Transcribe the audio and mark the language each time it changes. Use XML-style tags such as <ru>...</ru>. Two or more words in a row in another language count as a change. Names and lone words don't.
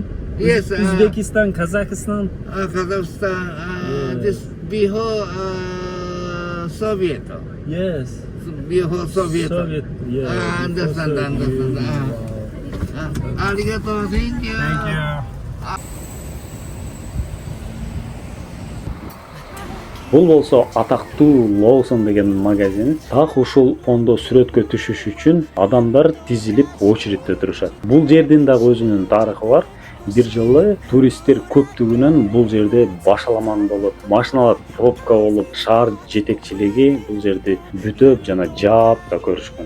<en>Yes. Uzbekistan, Kazakhstan. Kazakhstan. This before Soviet. Yes. Before Soviet. Yeah. Understand. Wow. Arigato. Thank you. Thank you.</en> <ky>Бул болсо атактуу Lawson деген магазин. Так ушул фондо сүрөткө түшүш үчүн адамдар тизилип очередте турушат. Бул жердин дагы өзүнүн тарыхы бар. Бир жолу туристтер көптүгүнөн бул жерде башаламан болуп, машиналар пробка болуп, шаар жетекчилиги бул жерди бүтөп жана жаап да көрүшкөн.</ky>